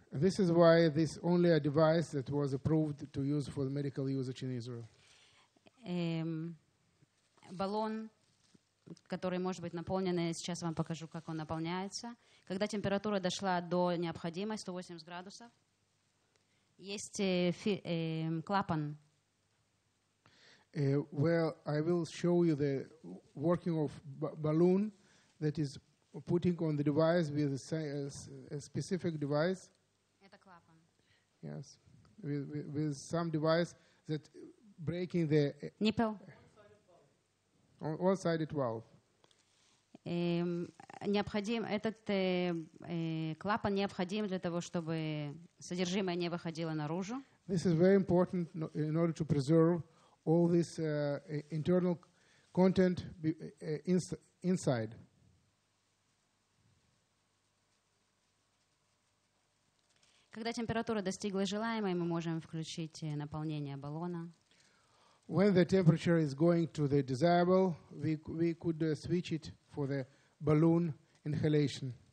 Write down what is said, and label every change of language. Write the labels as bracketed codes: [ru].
[en] This is why this only a device that was approved to use for the medical usage in Israel. [ru] Баллон, который может быть наполнен, сейчас вам покажу, как он наполняется. Когда температура дошла до необходимой, 180 градусов, есть клапан. [en] Well, I will show you the working of balloon that is putting on the device with a specific device. [ru] Это клапан. [en] Yes, with some device that breaking the nipple. One-sided valve. [ru] Необходим этот клапан необходим для того, чтобы содержимое не выходило наружу. [en] This is very important in order to preserve all this internal content inside. [ru] Когда температура достигла желаемой, мы можем включить наполнение баллона. [en] When the temperature is going to the desirable, we could switch it for the balloon inhalation.